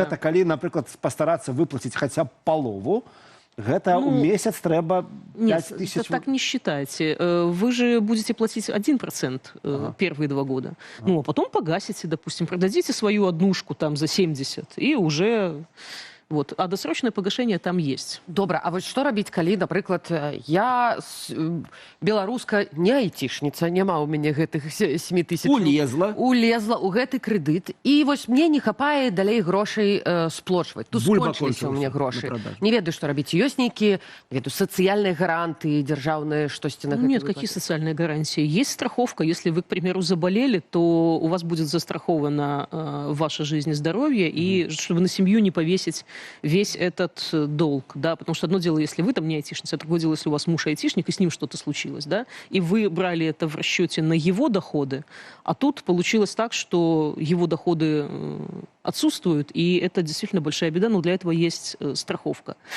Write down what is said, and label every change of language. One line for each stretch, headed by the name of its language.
Russian: это, коли, например, постараться выплатить хотя бы полову, это Ну, у месяц треба 5 Нет, тысяч... так не считайте. Вы же будете платить 1% первые 2 года. Ну, а потом погасите, допустим, продадите свою однушку там за 70, и уже... Вот. А досрочное погашение там есть.
Belarusian: Добра, а вот што рабіць, калі, напрыклад, я беларуска не айцішніца, няма ў мяне гэтых 7 тысяч. Улезла ў гэты крэдыт, і вось мне не хапае далей грошай сплочваць. Тут скончыліся ў мяне грошы. Не ведаю, што рабіць. Ёсць нейкія, не ведаю, сацыяльныя гаранты дзяржаўныя, штосьці на гэта?
Russian: Нет, какие социальные гарантии? Есть страховка. Если вы, к примеру, заболели, то у вас будет застрахована ваша жизнь и здоровье, и чтобы на семью не повесить весь этот долг, да, потому что одно дело, если вы там не айтишница, а другое дело, если у вас муж айтишник, и с ним что-то случилось, да, и вы брали это в расчете на его доходы, а тут получилось так, что его доходы отсутствуют, и это действительно большая беда, но для этого есть страховка.